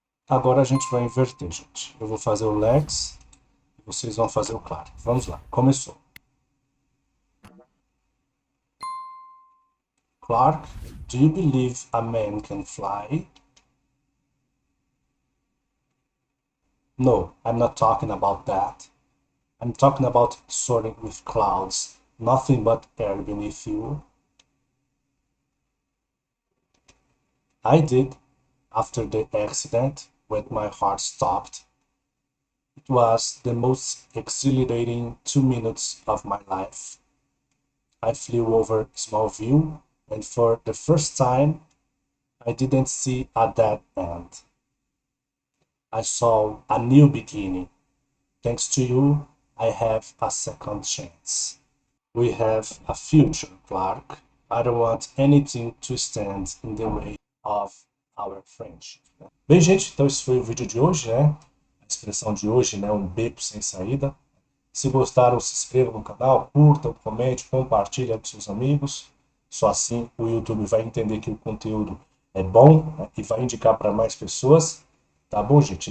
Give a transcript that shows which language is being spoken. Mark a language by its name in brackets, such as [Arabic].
[Portuguese] Agora a gente vai inverter, gente. Eu vou fazer o Lex e vocês vão fazer o Clark. Vamos lá. Começou. [English] Clark, do you believe a man can fly? No, I'm not talking about that. I'm talking about soaring with clouds, nothing but air beneath you. I did after the accident when my heart stopped. It was the most exhilarating 2 minutes of my life. I flew over Smallville, and for the first time, I didn't see a dead end. I saw a new beginning. Thanks to you, I have a second chance. We have a future, Clark. I don't want anything to stand in the way of our friendship. [Portuguese] Bem, gente, então esse foi o vídeo de hoje, né? A expressão de hoje, né? Um beco sem saída. Se gostaram, se inscreva no canal, curta, comente, compartilhe com seus amigos. Só assim o YouTube vai entender que o conteúdo é bom, né, e vai indicar para mais pessoas. Tá bom, gente?